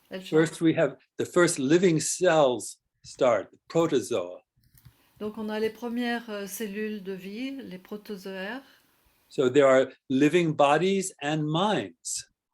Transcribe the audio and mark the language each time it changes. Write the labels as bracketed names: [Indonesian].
[English] First, we have the first living cells start, the protozoa. [French] Donc on a les premières cellules de vie, les protozoaires. [English] So there are living bodies and minds.